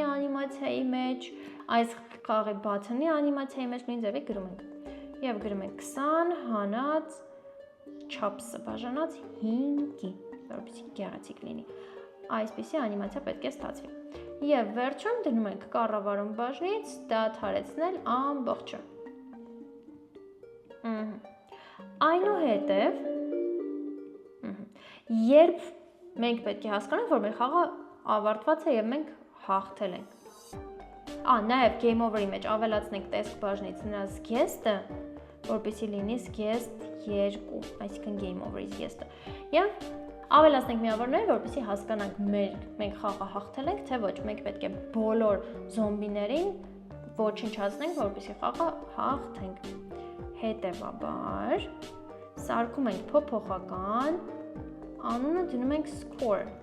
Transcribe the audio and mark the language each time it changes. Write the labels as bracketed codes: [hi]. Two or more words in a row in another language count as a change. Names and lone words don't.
[hy] անիմացիայի մեջ, այս խաղի բաթոնի անիմացիայի մեջ նույն ձևի գրում ենք։ Եվ գրում ենք 20 հանած չափսը բաժանած 5-ի, որովհետեւ գեղեցիկ լինի։ Այսպիսի անիմացիա պետք է ստացվի։ Եվ վերջում դնում ենք կառավարում բաժնից դադարեցնել ամբողջը։ Այնուհետև երբ մենք պետք է հասկանանք, որ մեր խաղը ավարտված է եւ մենք հաղթել ենք։ Նաև [en] game over- [hy] ի մեջ ավելացնենք տեսք բաժնից նրա զգեստը, որպեսզի լինի զգեստ 2, այսինքն [en] game over- [hy] ի զգեստը։ Եվ ավելացնենք միավորները, որպեսզի հասկանանք մենք խաղը հաղթել ենք, թե ոչ, մենք պետք է բոլոր զոմբիներին ոչնչացնենք, որպեսզի խաղը հաղթենք։ Հետևաբար սարքում ենք փոփոխական, անունը դնում ենք score։